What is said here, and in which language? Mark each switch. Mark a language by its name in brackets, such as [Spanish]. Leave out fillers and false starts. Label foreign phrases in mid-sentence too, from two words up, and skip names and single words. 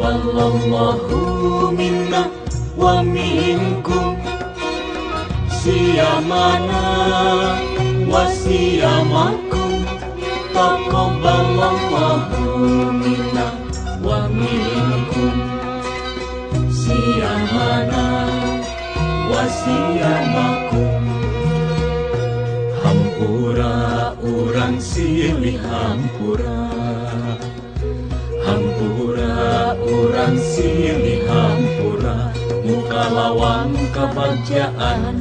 [Arabic] تقبل الله منا ومنكم صيامنا وصيامكم. تقبل الله منا ومنكم صيامنا وصيامكم. [Sundanese] Hampura urang silih hampura, hampura urang silih hampura, muka lawang kebahagiaan